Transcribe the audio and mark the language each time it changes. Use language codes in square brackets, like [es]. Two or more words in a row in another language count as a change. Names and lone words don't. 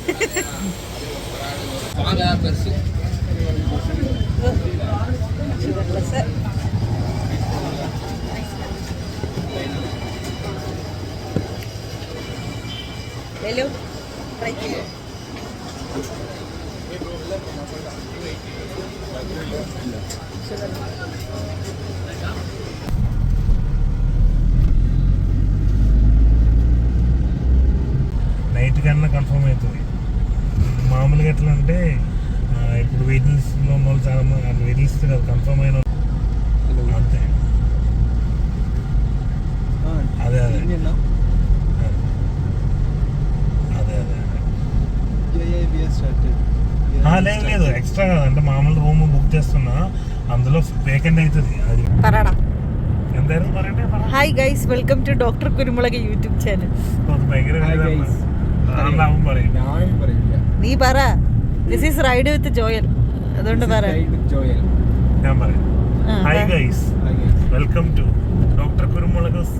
[ml] ഹലോ [te] నైట్ కన్నా కన్ఫర్మ్ అవుతుంది. మామూలుగా ఎట్లా అంటే ఇప్పుడు వెయిటింగ్ లిస్ట్లో ఉన్న వాళ్ళు చాలా మంది వెయిటింగ్ లిస్ట్ కదా కన్ఫర్మ్ అయిన అంతే. అదే అదే అదే అదే లేదు ఎక్స్ట్రా కదా అంటే మామూలు రూమ్ బుక్ చేస్తున్నా అందులో వేకెంట్ అవుతుంది. [ml] అది എന്തായിരുന്നു പറയണ്ടേ? [en] Hi guys, welcome to Doctor Kurumulak YouTube channel. [ml] നീ പറ. [en] This is Ride with Joel. [ml] അതുകൊണ്ട് പറ. ഞാൻ പറയാം. [en] Hi guys, welcome to Doctor Kurumulak.